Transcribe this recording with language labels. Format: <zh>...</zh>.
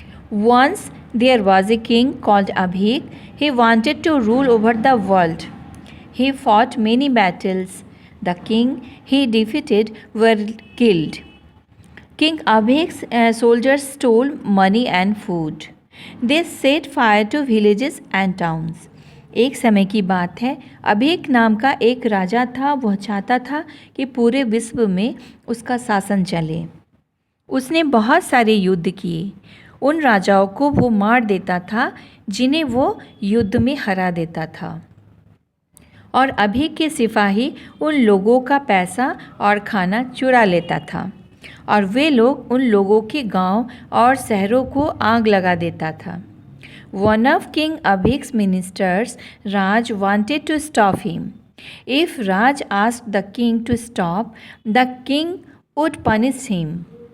<en>Once there was a king called Abhik. He wanted to rule over the world. He fought many battles. The king he defeated were killed. King Abhik's soldiers stole money and food. They set fire to villages and towns.</en> <hi>एक समय की बात है, अभीक नाम का एक राजा था। वह चाहता था कि पूरे विश्व में उसका शासन चले। उसने बहुत सारे युद्ध किए। उन राजाओं को वो मार देता था जिन्हें वो युद्ध में हरा देता था, और अभीक के सिपाही उन लोगों का पैसा और खाना चुरा लेता था, और वे लोग उन लोगों के गांव और शहरों को आग लगा देता था।</hi> <en>One of King Abhik's ministers, Raj, wanted to stop him. If Raj asked the king to stop, the king would punish him.</en>